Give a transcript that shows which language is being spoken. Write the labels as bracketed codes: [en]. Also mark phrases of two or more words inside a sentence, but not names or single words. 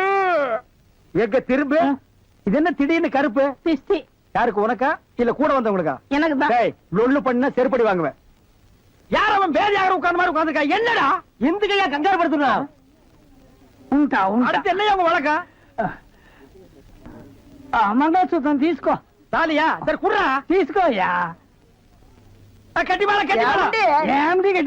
[ta] எங்க திரும்ப இது என்ன திடீர்னு கருப்பு? திஸ்தி. யாருக்கு, உனக்கா இல்ல கூட வந்தவங்களுக்கா? எனக்கு தான். டேய், லொள்ளு பண்ண செருப்படி வாங்குவேன். யார் அவன் பேதியாக உட்கார்ந்த மாதிரி உட்கார்ந்துருக்கா? என்னடா இந்த கையா கங்காரு படுத்துனா? அடுத்து என்னையா உங்க வழக்கம்? [te] మంగళసూత్రం తీసుకో. [ta] தாலியா? சரி குடுறா. [te] తీసుకోయా. [ta] கட்டி மேல கட்டி மேல. [te] ఏమిటి గట్టి?